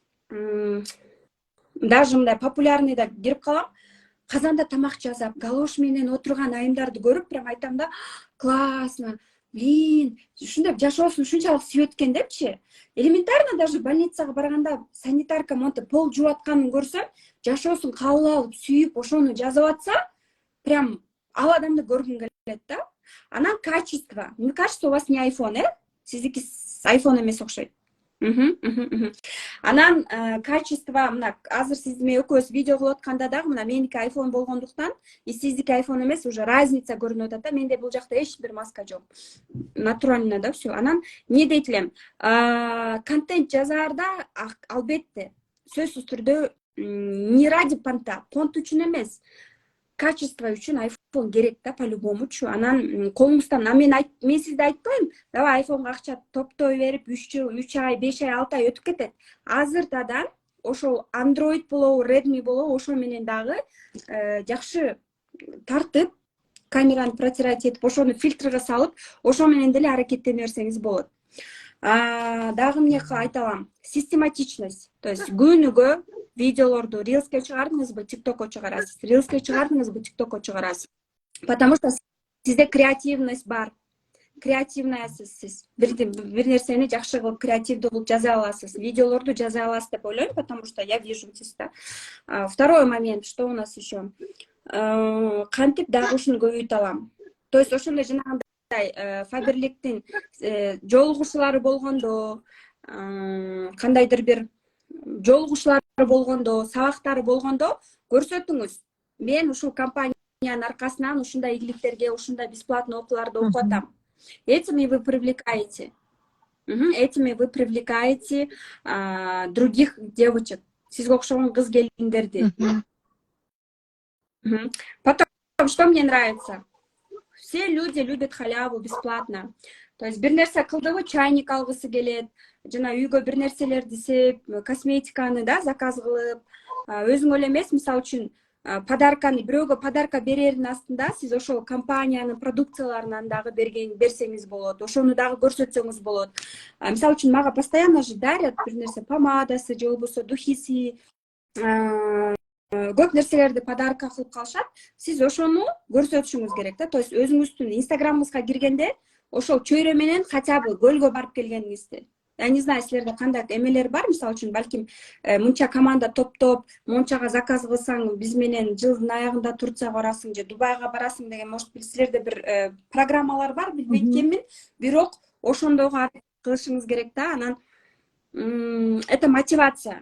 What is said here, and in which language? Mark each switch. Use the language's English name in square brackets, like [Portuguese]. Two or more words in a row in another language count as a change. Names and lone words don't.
[Kyrgyz] даже мындай популярныйда кирип калам, казанда тамак жасап, галош менен отурган айымдарды көрүп, прям айтам да, [Russian] классно, блин, [Kyrgyz] ушундай жашоосун ушунчалык сүйөт экен депчи. [Russian] Элементарно даже [Kyrgyz] больницага барганда санитарка монтип пол жууп атканын көрсөм, жашоосун кабыл алып, сүйүп, ошону жазып атса, прям ал адамды көргүм келет да. [Russian] Анан качество. Мне кажется, у вас не iPhone, [Kyrgyz] Сиздики iPhone эмес окшойт. Анан качество, мына азыр сиз менен экөөбүз видео кылып атканда дагы мына меники iPhone болгондуктан, сиздики iPhone эмес, [Russian] уже разница [Kyrgyz] көрүнүп атат да. Менде бул жакта эч бир маска жок. [Russian] Натурально да всё. [Kyrgyz] Анан не дейт элем? Контент жазаарда албетте сөзсүз түрдө [Russian] не ради понта, [Kyrgyz] понт үчүн эмес, качество үчүн iPhone керек да, по-любомучу. Анан колуңуздан, мен сизде айтпайм, давай iPhoneга акча топтой берип, 3 ай, 5 ай, 6 ай өтүп кетет. Азыртадан ошол Android болобу, Redmi болобу, ошо менен дагы жакшы тартып, камераны протирать этип, ошону фильтрге салып, ошо менен деле аракеттене берсеңиз болот. Дагы эмне айталам? Систематичность. [Russian] То есть [Kyrgyz] күнүгө видеолорду рилске чыгардыңызбы, тиктокко чыгарасыз. Рилске чыгардыңызбы, тиктокко чыгарасыз. [Russian] Потому что [Kyrgyz] сизде креативность бар. Креативныйсыз сиз. Бир нерсени жакшы кылып, креативдүү кылып жаза аласыз. Видеолорду жаза аласыз деп ойлойм, [Russian] потому что я вижу здесь. Второй момент, что у нас еще? [Kyrgyz] Кантип дагы ушуну көбөйтө алам. [Russian] То есть [Kyrgyz] ошондой жанагындай Фаберликтин жолугушуулары болгондо, кандайдыр бир жолугушуулары болгондо, сабактары болгондо көрсөтүңүз. Мен ушул компаниянын аркасынан ушундай ийгиликтерге, ушундай бесплатный окууларды окуп атам. [Russian] Этими вы привлекаете. Этими вы привлекаете других девочек. [Kyrgyz] Сизге окшогон кыз келиндерди. [Russian] Потом, что мне нравится? Все люди любят халяву бесплатно. То есть [Kyrgyz] бир нерсе кылдыбы, чайник алгысы келет, жана үйгө бир нерселерди сеп, косметиканы да заказ кылып, өзүң эле эмес, мисалы үчүн подарканы бирөөгө подарка берердин астында сиз ошол компаниянын продукцияларынан дагы берсеңиз болот, ошону дагы көрсөтсөңүз болот. Мисалы үчүн мага постоянно же дарят бир нерсе, помадасы же болбосо духиси, көп нерселерди подарка кылып калышат. Сиз ошону көрсөтүшүңүз керек да. [Russian] То есть [Kyrgyz] өзүңүздүн инстаграмыңызга киргенде ошол чөйрө менен [Russian] хотя бы [Kyrgyz] көлгө барып келгениңизди. [Russian] Я не знаю, [Kyrgyz] силерде кандай эмелер бар, мисалы үчүн балким мынча команда топтоп, мончага заказ кылсаң, биз менен жылдын аягында Турцияга барасың же Дубайга барасың деген, может силерде бир программалар бар, билбейт экенмин. Бирок ошондойго аракет кылышыңыз керек да. Анан [Russian] это мотивация.